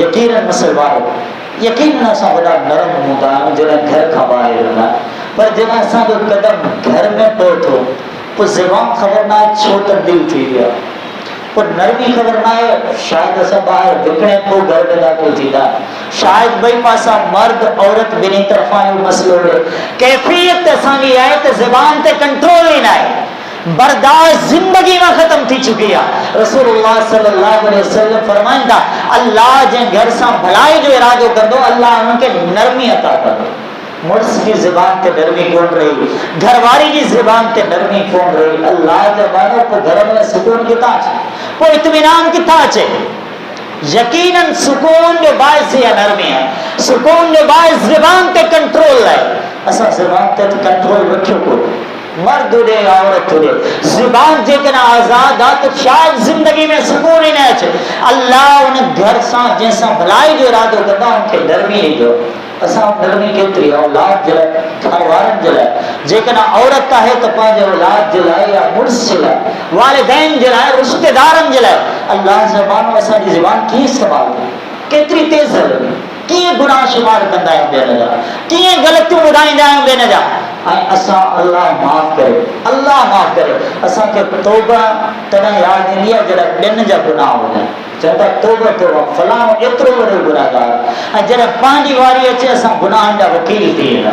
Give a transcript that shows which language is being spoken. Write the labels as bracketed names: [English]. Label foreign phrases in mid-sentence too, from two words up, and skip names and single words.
[Sindhi] यकीनन मुसलमानो, यकीनन असां वॾा नरम हूंदा आहियूं जॾहिं घर खां ॿाहिरि हूंदा आहियूं, पर जॾहिं असांजो कदम घर में पए थो पोइ ज़बान ख़बर न आहे छो तब्दील थी विया, पर नरमी ख़बर न आहे शायदि असां ॿाहिरि विकिणे पोइ घर में दाख़िल थींदा, शायदि ॿई पासा मर्द औरत ॿिन्ही तरफ़ां जो मसइलो हुजे। कैफ़ियत असांजी आहे त ज़बान ते कंट्रोल ई न आहे, बर्दाश्त जिंदगी में [Hindi] खत्म थी चुकी है। [Sindhi] रसूलुल्लाह [Arabic] صلى الله عليه وسلم [Sindhi] फरमाइंदा अल्लाह जे घर सां भलाई जो इरादो कंदो अल्लाह उनके नरमी अता कंदो। मुर्स की ज़बान ते नरमी कोन रही, घरवारी की ज़बान ते नरमी कोन रही, अल्लाह जे बानो को घर में सुकून किथा अचे, को इत्मीनान किथा अचे। यकीनन सुकून जो बाइस या नरमी है, सुकून जो बाइस ज़बान ते कंट्रोल है। असा ज़बान ते कंट्रोल रखियो को मर्द उड़े औरत उड़े ज़बान जेकन आज़ाद आ तो शायद जिंदगी में सुकून ही न अचे। अल्लाह उन घर सां जैसा भलाई जो इरादो कंदा उनके नरमी ॾींदो। असां नरमी केतिरी औलाद जे लाइ घर वारनि जे लाइ जेकॾहिं औरत आहे त पंहिंजे औलाद जे लाइ या मुड़ुस जे लाइ वालिदैन जे लाइ रिश्तेदारनि जे लाइ अल्लाह ज़बान असांजी ज़बान कीअं संभालंदी केतिरी तेज़ हलंदी कीअं गुनाह शुमार कंदा आहियूं ॿियनि जा कीअं ग़लतियूं ॿुधाईंदा आहियूं ॿियनि जा ऐं असां अल्लाह माफ़ करे असांखे तौबा तॾहिं यादि ईंदी आहे जॾहिं ॿियनि जा गुनाह हुजनि चवंदा तौबा फलाणो एतिरो वॾो गुनाहगार ऐं जॾहिं पंहिंजी वारी अचे असां गुनाहनि जा वकील थी वेंदा।